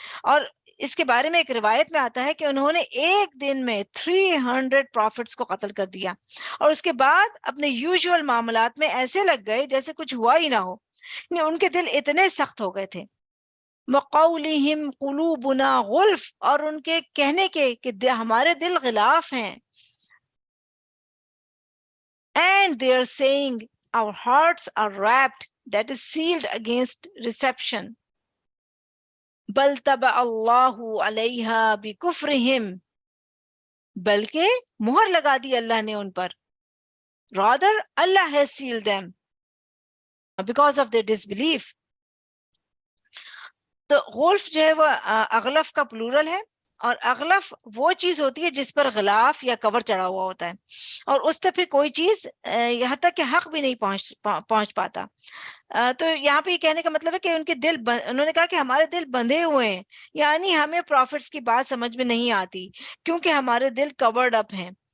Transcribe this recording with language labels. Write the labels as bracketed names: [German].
[Urdu] اور اس کے بارے میں ایک روایت میں آتا ہے کہ انہوں نے ایک دن میں 300 پروفٹس کو قتل کر دیا، اور اس کے بعد اپنے یوزول معاملات میں ایسے لگ گئے جیسے کچھ ہوا ہی نہ ہو. ان کے دل اتنے سخت ہو گئے تھے. [Arabic] وَقَوْلِهِمْ قُلُوبُنَا غُلْف، [Urdu] اور ان کے کہنے کے کہ ہمارے دل غلاف ہیں. [English] and they are saying our hearts are wrapped، that is sealed against reception. [Arabic] بَلْ طَبَعَ اللَّهُ عَلَيْهَا بِكُفْرِهِمْ، [Urdu] بلکہ مہر لگا دی اللہ نے ان پر. [English] rather Allah has sealed them because of their disbelief. [Urdu] تو غلف جو ہے وہ اغلف کا پلورل ہے، اور اغلف وہ چیز ہوتی ہے جس پر غلاف یا کور چڑھا ہوا ہوتا ہے، اور اس سے پھر کوئی چیز یہاں تک کہ حق بھی نہیں پہنچ پاتا. تو یہاں پہ یہ کہنے کا مطلب ہے کہ ان کے دل انہوں نے کہا کہ ہمارے دل بندھے ہوئے ہیں، یعنی ہمیں پروفٹس کی بات سمجھ میں نہیں آتی کیونکہ ہمارے دل کورڈ اپ ہیں.